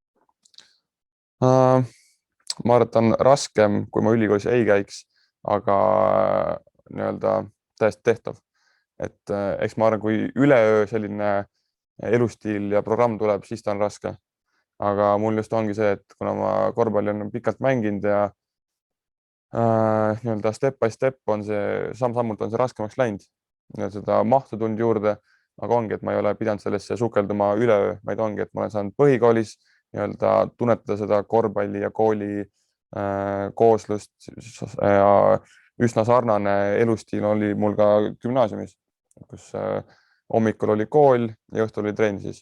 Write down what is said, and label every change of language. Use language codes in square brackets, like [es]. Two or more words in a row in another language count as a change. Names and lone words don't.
[et] Ma arvan, et on raskem, kui ma ülikoolis ei käiks, aga nii-öelda täiesti tehtav. Et eks ma arvan, kui üleöö selline elustiil ja programm tuleb, siis ta on raske. Aga mul just ongi see, et kuna ma korvpalli on pikalt mänginud ja nii-öelda [en] step by step [et] on see, samm-sammult on see raskemaks läinud. Seda mahtu tulnud juurde, aga ongi, et ma ei ole pidanud sellesse sukelduma üleöö, vaid ongi, et ma olen saanud põhikoolis nii-öelda tunnetada seda korvpalli ja kooli kooslust ja üsna sarnane elustiil oli mul ka gümnaasiumis, kus hommikul oli kool ja õhtul oli trenn siis.